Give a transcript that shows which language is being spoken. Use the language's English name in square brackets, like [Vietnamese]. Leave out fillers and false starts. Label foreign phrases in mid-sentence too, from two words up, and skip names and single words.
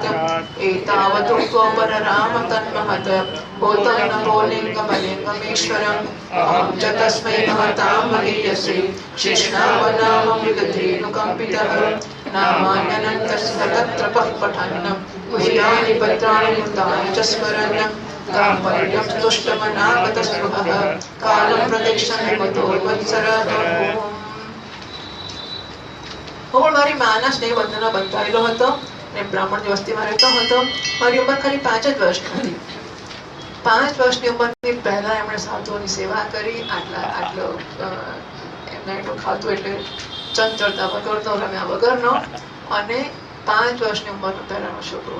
[Sanskrit] एतावदुक्तोपरराम तन्महत् भूतं नमो लिङ्गमलिङ्गमेश्वरम् अहं च तस्मै महतां महीयसे शेषनामनामं विगतेऽनुकम्पितः नामान्यनन्तस्य तत्रपः पठन् गुह्यानि पत्राणि मृतानि च स्मरन् गाम्भीर्यं तुष्टमनागतस्पृहः कालं प्रतीक्षणमतोर्वत्सरः [Gujarati] હું મારી માના સ્નેહબંધનમાં બંધાયેલો હતો અને બ્રાહ્મણની વસ્તીમાં રહેતો હતો. મારી ઉંમર ખાલી 5 જ વર્ષની હતી. 5 વર્ષની ઉંમરની પહેલા એમણે સાધુઓની સેવા કરી. આટલો એમને એટલું ખાતું એટલે ચંચળતા વગરનો, રમ્યા વગરનો, અને 5 વર્ષની ઉંમરનો પહેલાનો છોકરો.